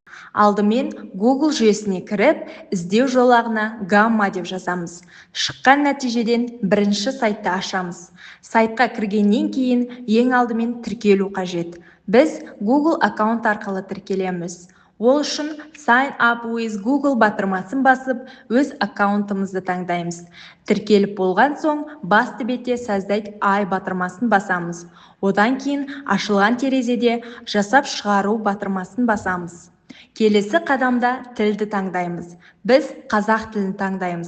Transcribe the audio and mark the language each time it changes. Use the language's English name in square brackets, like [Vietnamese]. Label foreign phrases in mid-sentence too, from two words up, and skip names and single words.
[Kazakh] Алдымен Google жүйесіне кіріп, іздеу жолағына Gamma деп жазамыз. Шыққан нәтижеден бірінші сайтты ашамыз. Сайтқа кіргеннен кейін ең алдымен тіркелу қажет. Біз Google аккаунт арқылы тіркелеміз. Ол үшін [English] Sign up with Google [Kazakh] батырмасын басып, өз аккаунтымызды таңдаймыз. Тіркеліп болған соң, басты бетте Создать ай батырмасын басамыз. Одан кейін ашылған терезеде жасап шығару батырмасын басамыз. Келесі қадамда тілді таңдаймыз. Біз қазақ тілін таңдаймыз.